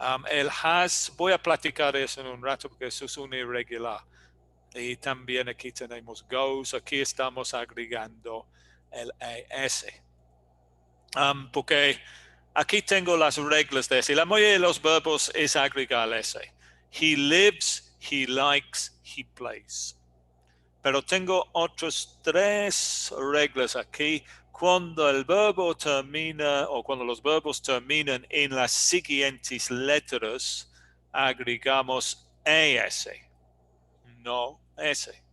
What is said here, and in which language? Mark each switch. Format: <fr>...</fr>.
<es>El has, voy a platicar eso en un rato porque eso es un irregular. Y también aquí tenemos goes, aquí estamos agregando el ES. Porque aquí tengo las reglas de ese. La mayoría de los verbos es agregar ese.</es> <en>He lives, he likes, he plays.</en> <es>Pero tengo otras 3 reglas aquí. Cuando el verbo termina o cuando los verbos terminan en las siguientes letras, agregamos ES, no S.</es>